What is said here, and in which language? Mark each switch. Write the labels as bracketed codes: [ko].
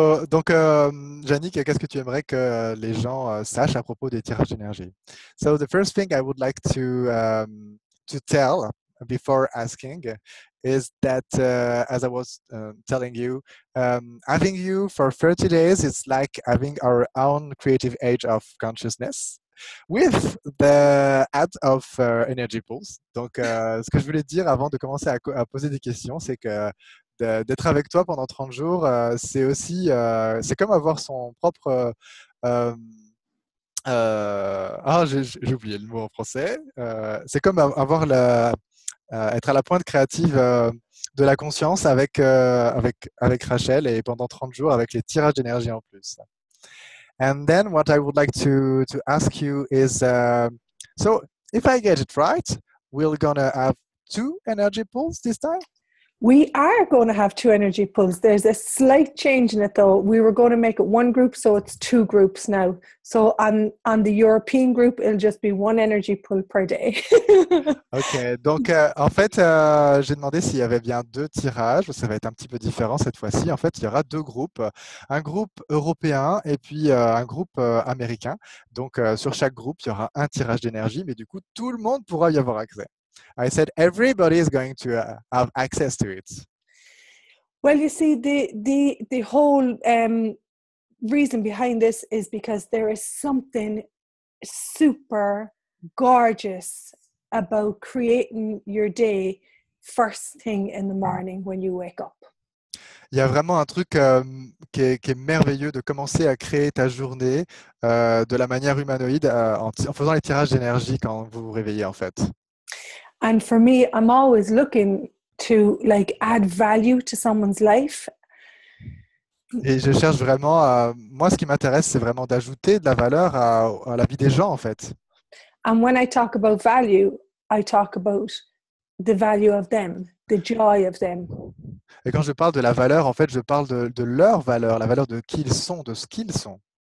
[fr] Donc, Yannick, qu'est-ce que tu aimerais que les gens sachent à propos des tirages d'énergie? [en] So, the first thing I would like to tell before asking is that, as I was telling you, having you for 30 days is like having our own creative age of consciousness with the add of energy pools. [fr] Donc, ce que je voulais dire avant de commencer à poser des questions, c'est que d'être avec toi pendant 30 jours, c'est aussi, c'est comme avoir son propre... j'ai oublié le mot en français. C'est comme avoir être à la pointe créative de la conscience avec Rachel et pendant 30 jours avec les tirages d'énergie en plus. [en] And then what I would like to ask you is, so if I get it right, we're gonna have 2 energy pools this time? We are going to have 2 energy pools. There's a slight change in it though. We were going to make it 1 group, so it's 2 groups now. So on the European group, it'll just be 1 energy pool per day. [fr] Ok, donc en fait, j'ai demandé s'il y avait bien 2 tirages. Ça va être un petit peu différent cette fois-ci. En fait, il y aura 2 groupes, un groupe européen et puis un groupe américain. Donc sur chaque groupe, il y aura un tirage d'énergie, mais du coup, tout le monde pourra y avoir accès. [en] I said everybody is going to have access to it. Well, you see, the whole reason behind this is because there is something super gorgeous about creating your day first thing in the morning when you wake up. [fr] Il y a vraiment un truc qui est merveilleux de commencer à créer ta journée de la manière humanoïde en faisant les tirages d'énergie quand vous vous réveillez en fait. [en] And for me, I'm always looking to like add value to someone's life. [fr] Et je cherche vraiment moi, ce qui m'intéresse, c'est vraiment d'ajouter de la valeur à la vie des gens, en fait. [en] And when I talk about value, I talk about the value of them, the joy of them. [fr] Et quand je parle de la valeur, en fait, je parle de leur valeur, la valeur de qui ils sont, de ce qu'ils sont.